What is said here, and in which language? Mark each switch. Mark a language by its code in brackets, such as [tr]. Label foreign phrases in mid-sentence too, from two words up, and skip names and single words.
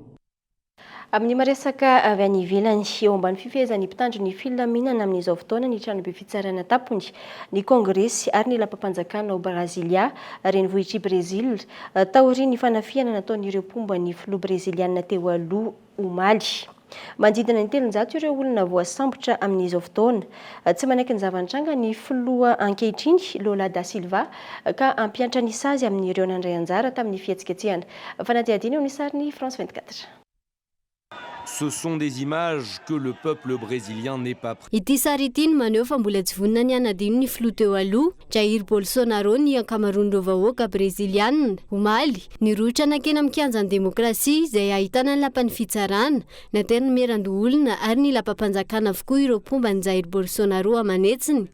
[mg] Amin'ny maresaka avy any ivelany eo ambany fifehezany mpitandro ny filaminana amin'izao fotoana ny tranobe fitsarana tapony ny kongresy ary ny lapam-panjakana ao Brasilia renivohitry Brésil taoriany fanafiana nataon'ireo mpomba ny filoha brésiliana teo aloha omaly. Manodidina ny 300 ireo olona voasambotra amin'izao fotoana. Tsy manaiky ny zavantranga ny filoha ankehitriny Lula da Silva ka ampiantra ny sazy amin'ireo nandray anjara tamin'ny fihetsiketsehana. Fanadihadiana eo ny sariny France 24. [fr] Ce sont des images que le peuple brésilien n'est pas prêt. [mg] Ity sary ity no maneho fa mbola tsy vonona ny anadino ny filoha teo aloha Jair Bolsonaro ny ankamaroan'ireo vahoaka brésiliana omaly niroitra nakena mikianjan'ny demokrasia izay ahitana ny lapan'ny fitsarana nateriny merando olona ary ny lapam-panjakana avokoa ireo mpomban'ny Jair Bolsonaro amanetsiny.